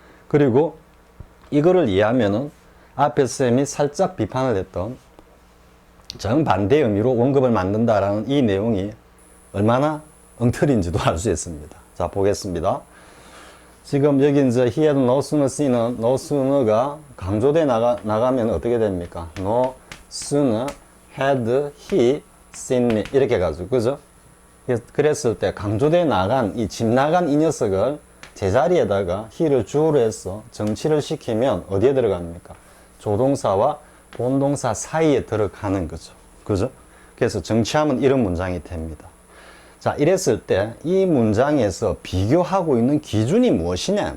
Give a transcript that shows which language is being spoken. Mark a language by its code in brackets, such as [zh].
[ko] 그리고 이거를 이해하면은 앞에 쌤이 살짝 비판을 했던 정반대 의미로 원급을 만든다라는 이 내용이 얼마나 엉터리인지도 알 수 있습니다. 자, 보겠습니다. 지금 여기 이제 [en] he had no sooner seen [ko] 은 no sooner가 강조돼 나가면 어떻게 됩니까? [en] No sooner had he seen me [ko] 이렇게 해가지고 그죠? 그랬을 때 강조돼 나간 이 집 나간 이 녀석을 제자리에다가 he를 주어로 해서 정치를 시키면 어디에 들어갑니까? 조동사와 본동사 사이에 들어가는 거죠. 그죠? 그래서 정치하면 이런 문장이 됩니다. 자, 이랬을 때 이 문장에서 비교하고 있는 기준이 무엇이냐?